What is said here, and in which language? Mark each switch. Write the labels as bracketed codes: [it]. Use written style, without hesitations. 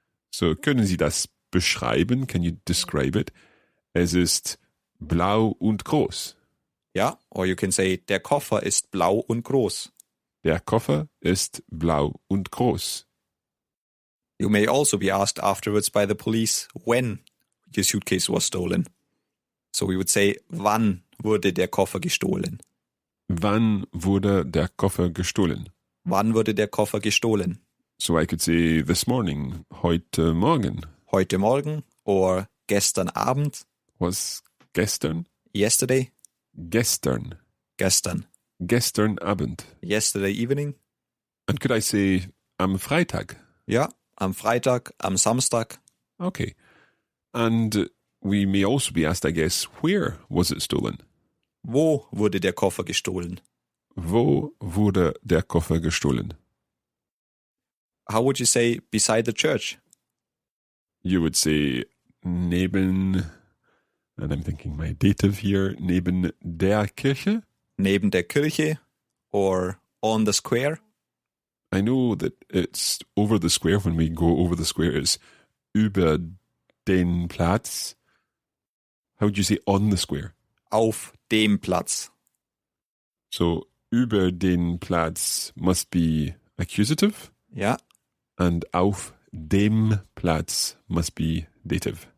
[de] So, können Sie das beschreiben? [en] Can you describe it? [de] Es ist blau und groß. Ja. [en] Or you can say, [de] der Koffer ist blau und groß. Der Koffer ist blau und groß. [en] You may also be asked afterwards by the police when your suitcase was stolen. So we would say, [de] wann wurde der Koffer gestohlen? Wann wurde der Koffer gestohlen? Wann wurde der Koffer gestohlen? [en] So I could say this morning, [de] heute Morgen. Heute Morgen or gestern Abend. Was gestern? [en] Yesterday. [de] Gestern. Gestern. Gestern Abend. [en] Yesterday evening. And could I say [de] am Freitag? Ja, am Freitag, am Samstag. [en] Okay. And we may also be asked, I guess, where was it stolen? [de] Wo wurde der Koffer gestohlen? Wo wurde der Koffer gestohlen? [en] How would you say beside the church? You would say neben, and I'm thinking my dative here, [de] neben der Kirche. Neben der Kirche [en] or on the square? I know that it's over the square. When we go over the square, it's [de] über den Platz. [en] How would you say on the square? [de] Auf dem Platz. [en] So [de] über den Platz [en] must be accusative. [de] Ja. [en] And [de] auf dem Platz [en] must be dative.